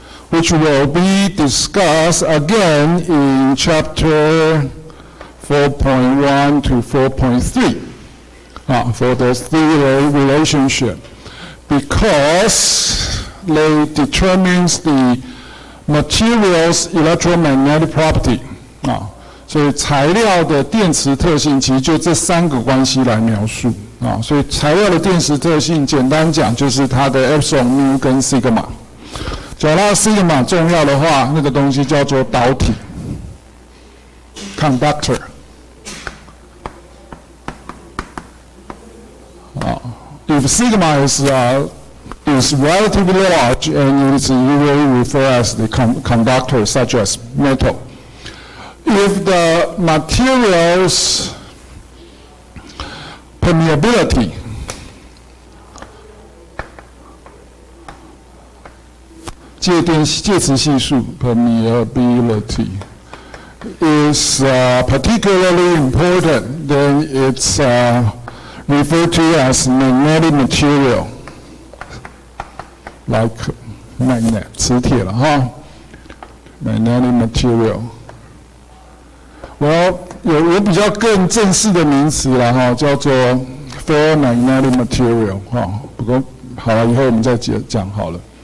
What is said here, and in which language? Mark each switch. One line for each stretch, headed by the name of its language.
English: Which will be discussed again in chapter 4.1 to 4.3 for those three relationship, because they determines the material's electromagnetic property.
Chinese: 所以材料的电磁特性其实就这三个关系来描述。所以材料的电磁特性简单讲就是它的 epsilon mu 跟 sigma。假如它 sigma 重要的话，那个东西叫做导体 conductor。
English: If sigma is relatively large, and it is usually referred as the conductor, such as metal. If the material's permeability介磁系数 permeability is particularly important, then it's referred to as magnetic material, like magnet
Chinese: 磁铁了哈
English: magnetic material。
Chinese: 有比较更正式的名词了哈，叫做 ferromagnetic material 哈。不过好了，以后我们再讲好了。